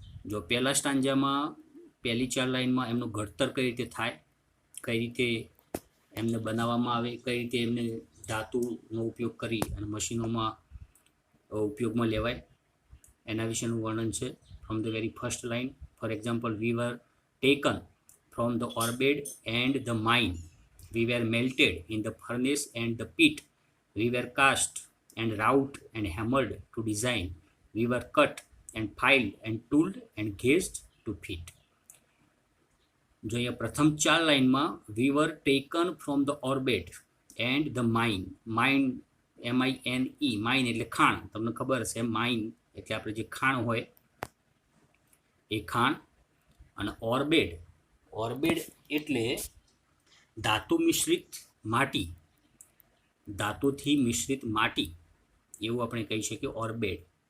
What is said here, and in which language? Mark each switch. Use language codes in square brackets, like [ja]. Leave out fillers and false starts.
[gu] જો પહેલા સ્ટાન્જામાં પહેલી 4 લાઇનમાં એમનું ઘડતર કઈ રીતે થાય, કઈ રીતે એમને બનાવવામાં આવે, કઈ રીતે એમને ધાતુનો ઉપયોગ કરી અને મશીનોમાં ઉપયોગમાં લેવાય, એના વિશેનું વર્ણન છે. [en] From the very first line, for example, we were taken from the ore bed and the mine, we were melted in the furnace and the pit, we were cast and wrought and hammered to design, we were cut and filed and tooled and gauged to fit. [gu] જો અહીંયા પ્રથમ 4 લાઇનમાં [en] We were taken from the ore bed and the mine. [gu] Mine MINE, mine એટલે ખાણ. તમને ખબર હશે mine એટલે આપણે જે ખાણ હોય એ ખાણ. અને ઓર્બિડ એટલે ધાતુ મિશ્રિત માટી, ધાતુથી મિશ્રિત માટી એવું આપણે કહી શકીએ ઓર્બિડ.